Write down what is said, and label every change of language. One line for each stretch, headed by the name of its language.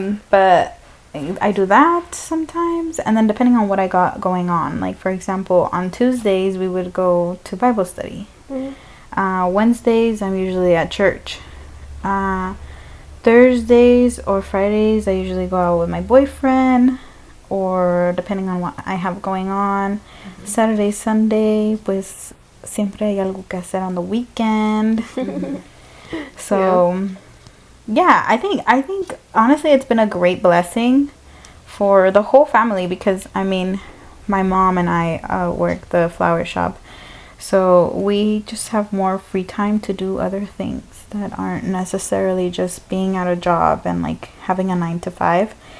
English: But I do that sometimes, and then depending on what I got going on, like for example, on Tuesdays we would go to Bible study. Wednesdays I'm usually at church. Thursdays or Fridays I usually go out with my boyfriend, or depending on what I have going on.
Spanish: Saturday, Sunday, pues siempre hay algo que hacer on the weekend.
English: So yeah, I think honestly it's been a great blessing for the whole family because I mean my mom and I work the flower shop, so we just have more free time to do other things that aren't necessarily just being at a job and like having a 9 to 5.